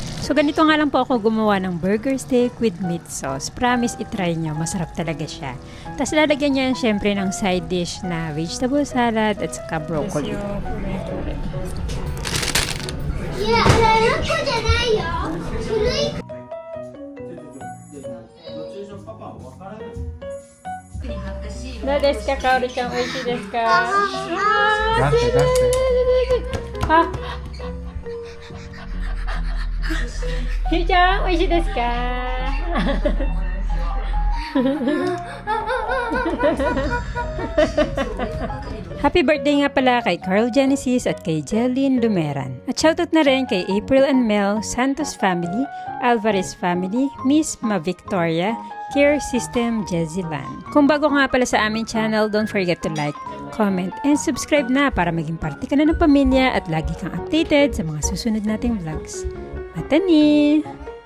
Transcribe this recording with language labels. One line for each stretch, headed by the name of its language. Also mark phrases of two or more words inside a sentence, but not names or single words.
Filipino: So ganito nga lang po ako gumawa ng
English: burger steak with meat sauce.
Filipino: Promise, itry nyo. Masarap talaga siya. Tapos lalagyan niya syempre ng
English: side dish
Filipino: na
English: vegetable salad
Filipino: at saka broccoli.
Japanese: いや、あれ、ラッコじゃないよ。古いどうですか、かおるちゃん、美味しいですか？出して出してあ、ひーちゃん、美味しいですか？
English: Happy birthday
Filipino: nga pala kay Carl Genesis at kay Jeline Lumeran. At shoutout na rin kay April and Mel, Santos family, Alvarez family, Miss Ma Victoria, Care System, Jezilan. Kung bago ka nga pala sa aming channel,
English: don't forget to like, comment, and subscribe
Filipino: na para maging parte ka na ng pamilya at lagi kang updated sa mga susunod nating vlogs. Matani!